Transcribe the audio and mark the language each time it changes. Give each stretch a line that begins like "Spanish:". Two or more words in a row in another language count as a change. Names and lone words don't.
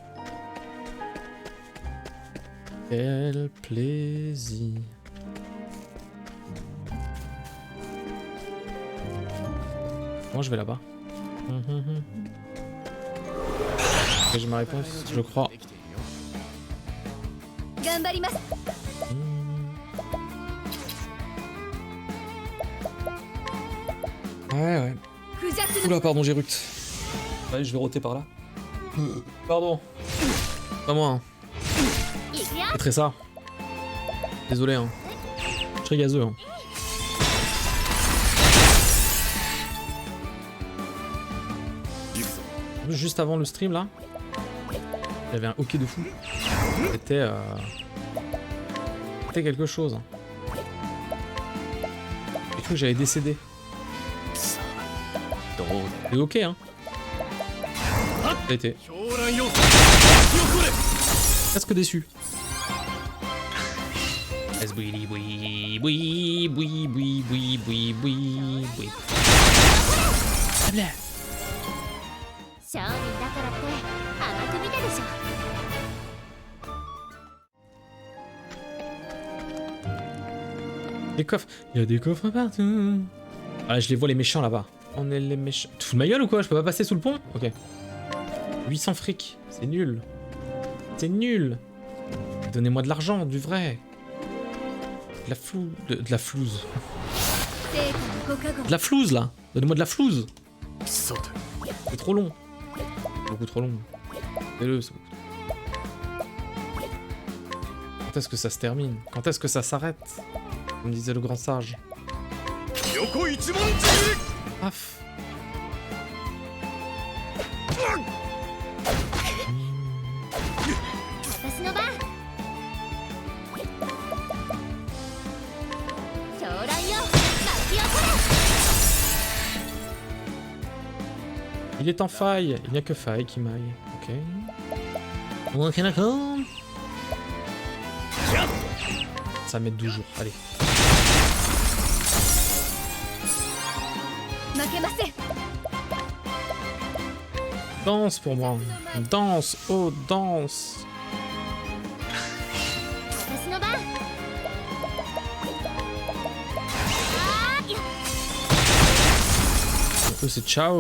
French: Quel plaisir. Moi je vais là-bas. Ok, j'ai ma réponse, je crois.
Japanese: 頑張ります。
French: Ouais.
Japanese: クジャクの
French: Oula, pardon, j'ai ructe. Allez, je vais roter par là. Pardon. Pas moi. Hein.
Japanese: いくよ。
French: C'est très ça. Désolé. Hein. Je suis très gazeux. Hein. En plus, juste avant le stream là, il y avait un hockey de fou. C'était quelque chose. J'ai cru que j'allais décéder.
Japanese: どうだ
French: C'est ok hein. Ça a été.
Japanese: 狂乱よ巻き起これ
French: Presque déçu. Oui, oui, oui, oui, oui, oui, oui, oui, oui.
Japanese: 商人だからって甘く見たでしょ。
French: Des coffres. Il y a des coffres partout. Ah, je les vois les méchants là-bas. On est les méchants. Tu te fous de ma gueule ou quoi? Je peux pas passer sous le pont? Ok. 800 fric. C'est nul. C'est nul. Donnez-moi de l'argent, du vrai. De la flou... De la flouze.
Japanese: 成果のご加護。
French: De la flouze là. Donnez-moi de la flouze.
Japanese: 貴様
French: C'est trop long. Beaucoup trop long. Fais-le, c'est beaucoup. Quand est-ce que ça se termine? Quand est-ce que ça s'arrête? Comme disait le grand sage.
Japanese: 横一文字
French: Paf. Hmm.
Japanese: 私の番。狂乱よ巻き起こ
French: Il est en faille. Il n'y a que faille qui m'aille. Ok. Ok, d'accord. Ça met 12 jours. Allez.
Japanese: れ。負けません。
French: Danse pour moi. Danse. Oh, danse.
Japanese: 私の番。
French: Eux, c'est ciao.